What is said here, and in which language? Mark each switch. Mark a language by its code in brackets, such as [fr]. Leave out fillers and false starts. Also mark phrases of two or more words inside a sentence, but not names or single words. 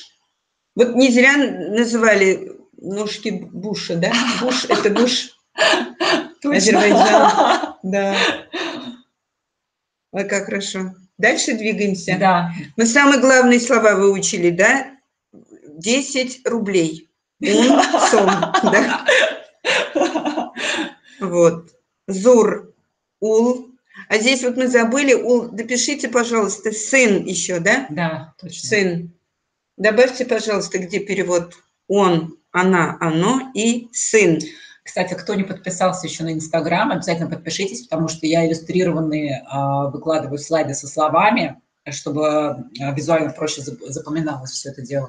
[ru] Вот не зря называли ножки Буша, да? Буш – это Буш. Азербайджан. Да. Ой, как хорошо. Дальше двигаемся. Да. Мы самые главные слова выучили, да? 10 рублей. [tt] Ун, сом, да? Вот. Зур, ул. [ru] А здесь вот мы забыли, ул, допишите, пожалуйста, сын еще, да? Да, точно. Сын. Добавьте, пожалуйста, где перевод он, она, оно и сын. Кстати, кто не подписался еще на Инстаграм, обязательно подпишитесь, потому что я иллюстрированные выкладываю слайды со словами, чтобы визуально проще запоминалось все это дело.